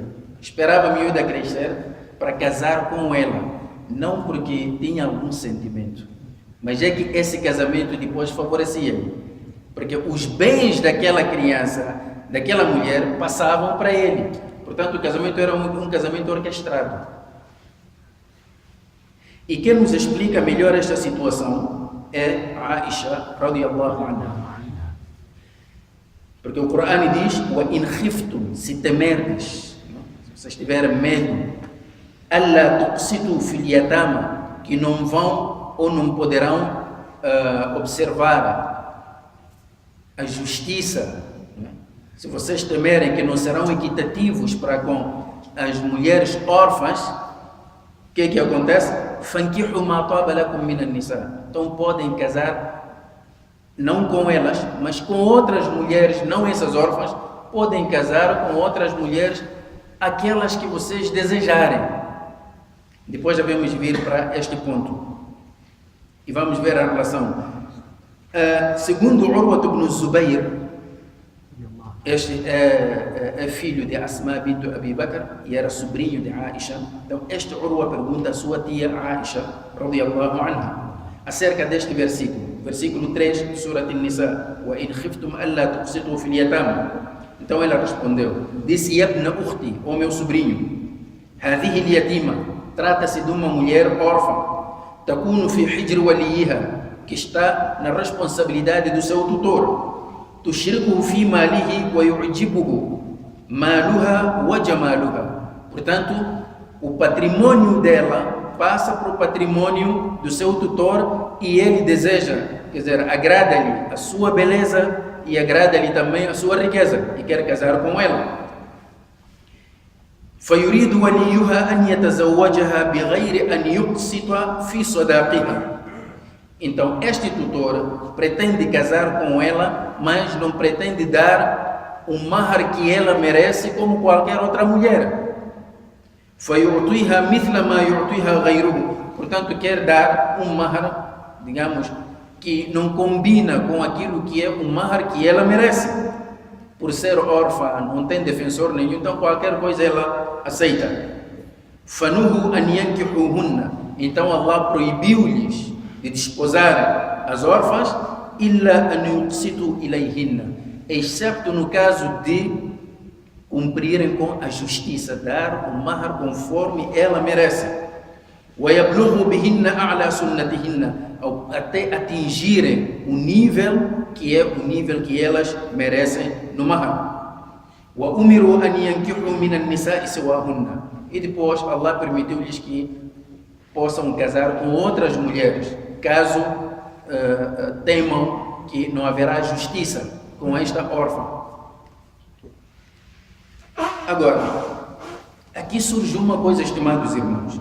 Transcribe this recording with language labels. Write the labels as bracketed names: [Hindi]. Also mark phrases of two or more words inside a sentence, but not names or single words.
[Portuguese] Esperava a miúda crescer para casar com ela, não porque tinha algum sentimento, mas é que esse casamento depois favorecia-lhe, porque os bens daquela criança, daquela mulher, passavam para ele. Portanto, o casamento era um casamento orquestrado. E quem nos explica melhor esta situação é Aisha [Arabic] رضي الله عنها. [Portuguese] Porque o Corão diz: [Arabic] "وإن خفتم", [Portuguese] se temerdes, se vocês tiverem medo, [Arabic] ألا تقسطوا في اليتامى, [Portuguese] que não vão ou não poderão observar a justiça, se vocês temerem que não serão equitativos para com as mulheres órfãs, o que acontece? [Arabic] فانكحوا ما طاب لكم من النساء. [Portuguese] Então podem casar não com elas, mas com outras mulheres, não essas órfãs, podem casar com outras mulheres, aquelas que vocês desejarem. Depois já vamos vir para este ponto e vamos ver a relação. Segundo Urwa ibn Zubayr, este é filho de Asma bint Abi Bakr e era sobrinho de Aisha. Então este Urwa pergunta à sua tia Aisha [Arabic] رضي الله عنها [Portuguese] acerca deste versículo, versículo 3 de Surat An-Nisa: [Arabic] "وإن خفتم ألا تقسطوا في اليتامى". [Portuguese] Então ela respondeu, disse: [Arabic] "يا ابن أختي", [Portuguese] o meu sobrinho, [Arabic] "هذه اليتيمة", [Portuguese] trata-se de uma mulher órfã, [Arabic] "تكون في حجر وليها", [Portuguese] que está na responsabilidade do seu tutor, [Arabic] "تشركه في ماله ويعجبه مالها وجمالها". [Portuguese] Portanto, o patrimônio dela passa para o patrimônio do seu tutor e ele deseja, quer dizer, agrada-lhe a sua beleza e agrada-lhe também a sua riqueza e quer casar com ela. [Arabic] فَيُرِيدُ وَلِيُّهَا أَنْ يَتَزَوَّجَهَا بِغَيْرِ أَنْ يُقْسِطَ فِي صَدَاقِهَا. [Portuguese] Então, este tutor pretende casar com ela, mas não pretende dar o mahar que ela merece como qualquer outra mulher. [Arabic] فَيُعْطِيهَا مِثْلَ مَا يُعْطِيهَا غَيْرُهُ. [Portuguese] Portanto, quer dar um mahar, digamos, que não combina com aquilo que é o mahar que ela merece. Por ser órfã, não tem defensor nenhum, então qualquer coisa ela aceita. [Arabic] فَنُهُ أَنْ يَنْكِحُوهُنَّ. [Portuguese] Então Allah proibiu-lhes de desposar as órfãs, [Arabic] إِلَّا أَنْ يُقْسِطُوا إِلَيْهِنَّ, [Portuguese] excepto no caso de cumprirem com a justiça, dar o mahar conforme ela merece. [Arabic] وَيَبْلُغُوا بِهِنَّ أَعْلَى سُنَّتِهِنَّ, [Portuguese] até atingirem o nível que é o nível que elas merecem no mahar. [Arabic] وَأُمِرُوا أَنْ يَنْكِحُوا مِنَ النِّسَاءِ سِوَاهُنَّ. [Portuguese] E depois Allah permitiu-lhes que possam casar com outras mulheres, caso temam que não haverá justiça com esta órfã. Agora, aqui surge uma coisa, estimados irmãos.